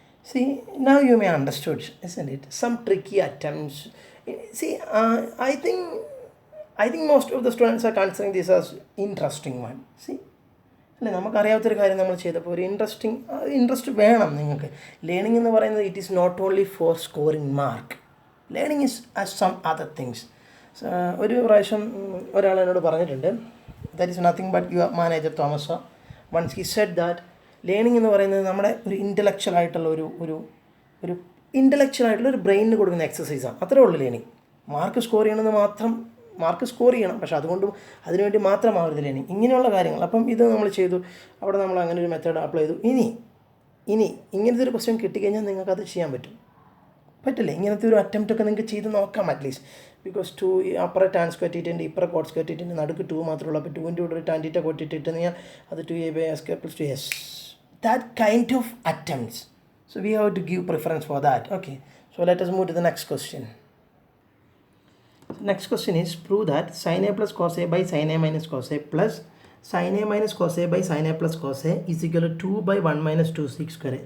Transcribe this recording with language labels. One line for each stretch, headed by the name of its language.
English: See, now you may understood, isn't it? Some tricky attempts. See, I think most of the students are considering this as interesting one.
Malayalam: See, അല്ലേ, നമുക്കറിയാത്തൊരു കാര്യം നമ്മൾ ചെയ്തപ്പോൾ ഒരു interest വേണം നിങ്ങൾക്ക്.
English: learning
Malayalam: എന്ന് പറയുന്നത്
English: It is not only for scoring mark. Learning is as some other things.
Malayalam: ഒരു പ്രാവശ്യം ഒരാൾ എന്നോട് പറഞ്ഞിട്ടുണ്ട്,
English: that is nothing but your manager
Malayalam: Thomas.
English: once he said that
Malayalam: learning എന്ന് പറയുന്നത് നമ്മുടെ ഒരു ഇൻ്റലക്ച്വൽ ആയിട്ടുള്ള ഒരു ഇൻ്റലക്ച്വൽ ആയിട്ടുള്ള ഒരു ബ്രെയിനിന് കൊടുക്കുന്ന എക്സസൈസാണ്. അത്രേ ഉള്ളൂ ലേണിംഗ്. മാർക്ക് സ്കോർ ചെയ്യണമെന്ന് മാത്രം, മാർക്ക് സ്കോർ ചെയ്യണം, പക്ഷെ അതുകൊണ്ടും അതിനുവേണ്ടി മാത്രമാവരുത് ലേണിംഗ്. ഇങ്ങനെയുള്ള കാര്യങ്ങൾ. അപ്പം ഇത് നമ്മൾ ചെയ്തു, അവിടെ നമ്മൾ അങ്ങനെ ഒരു മെത്തേഡ് അപ്ലൈ ചെയ്തു. ഇനി ഇങ്ങനത്തെ ഒരു ക്വസ്റ്റ്യൻ കിട്ടിക്കഴിഞ്ഞാൽ നിങ്ങൾക്കത് ചെയ്യാൻ പറ്റില്ലേ? ഇങ്ങനത്തെ ഒരു അറ്റംപ്റ്റ് ഒക്കെ നിങ്ങൾക്ക് ചെയ്ത് നോക്കാം അറ്റ്ലീസ്റ്റ്. ബിക്കോസ് 2 അപ്പുറ ടാൻ സ്ക്വയർ തീറ്റയുണ്ട്, ഇപ്പുറ കോട്ട് സ്ക്വയർ തീറ്റയുണ്ട്, നടുക്ക് 2 മാത്രമേ ഉള്ളൂ. അപ്പോൾ 2 കൂടെ ടാൻ തീറ്റ കോട്ട് തീറ്റ ഇട്ട് കഴിഞ്ഞാൽ അത് 2a/s² + 2s.
English: That kind of attempts. So we have to give preference for that. Okay. So let us move to the next question. Next question is, prove that sin a plus cos a by sin a minus cos a plus sin a minus cos a by sin a plus cos a is equal to 2 by 1 minus 2 sec square.